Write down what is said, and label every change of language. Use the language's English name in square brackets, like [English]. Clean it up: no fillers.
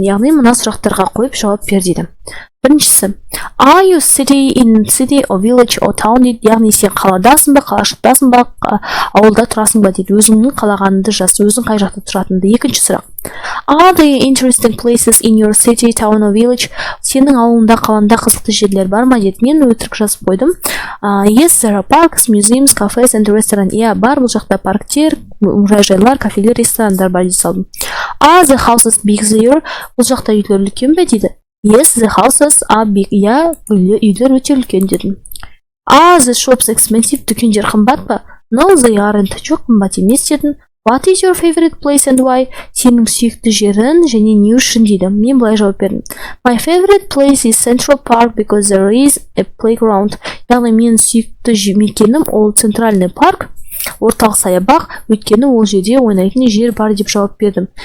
[Kazakh] Яғни мына сұрақтарға қойып жауап бер дейді. Біріншісі, [English] are you city or village or town [Kazakh] дейді. Яғни сен қаладасың ба, қалашықтасың ба, ауылда тұрасың ба дейді. Өзіңнің қалағаныңды жаз, өзің қай жақта тұратыныңды. Екінші сұрақ. [English] Are there interesting places in your city, town or village? [Kazakh] Сенің ауылыңда, қалаңда қызықты жерлер бар ма дейді. Мен өтірік жазып қойдым. [English] Yes, there are parks, museums, cafes and restaurants. [Kazakh] Иә, бар бұл жақта парктер, мұражайлар, кафелер, ресторандар бар дейді салдым. [English] Are the houses big there? [Kazakh] Бұл жақта үйлер үлкен бе дейді. [English] Yes, the houses are big. [Kazakh] Иә, үйлер өте үлкен дедім. [English] Are the shops expensive? [Kazakh] Дүкендер қымбат па? [English] No, they aren't. [Kazakh] Жоқ, қымбат емес дедім. [English] What is your favorite place and why? [Kazakh] Сенің сүйікті жерің және не үшін дейді. Мен былай жауап бердім. [English] My favorite place is Central Park because there is a playground. [Kazakh] Яғни менің сүйікті мекенім ол центральный парк, орталық саябақ, өйткені ол жерде ойнайтын жер бар деп жауап бердім.